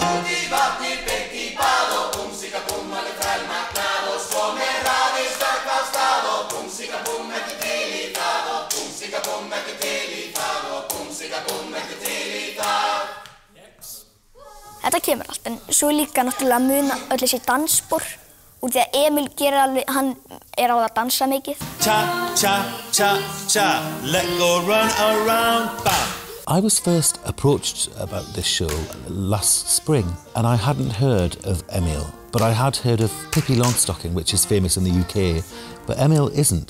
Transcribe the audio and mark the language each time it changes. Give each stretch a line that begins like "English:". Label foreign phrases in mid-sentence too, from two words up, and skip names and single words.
Icelandic: Þetta kemur allt, en svo líka náttúrulega að muna öll þessi dansspor úr því að Emil gerir alveg, hann á að dansa mikið.
English: Cha, cha, cha, cha, let go run around, bam. I was first approached about this show last spring, and I hadn't heard of Emil, but I had heard of Pippi Longstocking, which is famous in the UK, but Emil isn't.